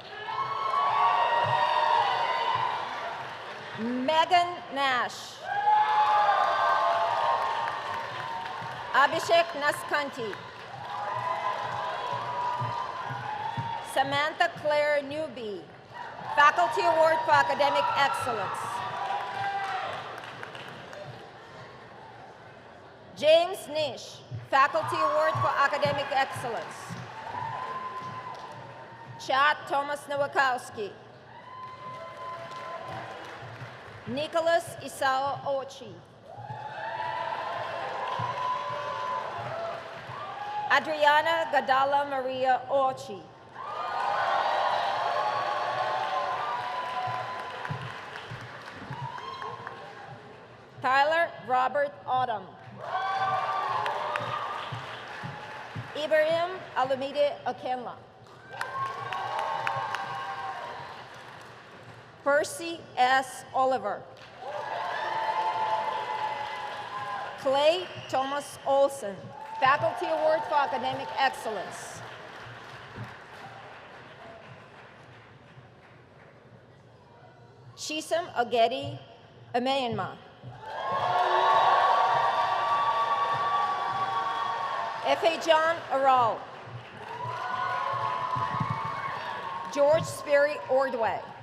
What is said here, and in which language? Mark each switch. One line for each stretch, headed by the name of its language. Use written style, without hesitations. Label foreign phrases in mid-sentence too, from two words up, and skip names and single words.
English: Megan Nash. Abhishek Naskanti. Samantha Claire Newby. Faculty Award for Academic Excellence. James Nish, Faculty Award for Academic Excellence. Chad Thomas Nowakowski. Nicholas Isao Ochi. Adriana Gadala Maria Ochi. Tyler Robert Autumn. Ibrahim Alumide Akenla. Percy S. Oliver. Clay Thomas Olson, Faculty Award for Academic Excellence. Shisam Ogedi Ameyanma. F.A. John Aral. George Sperry Ordway.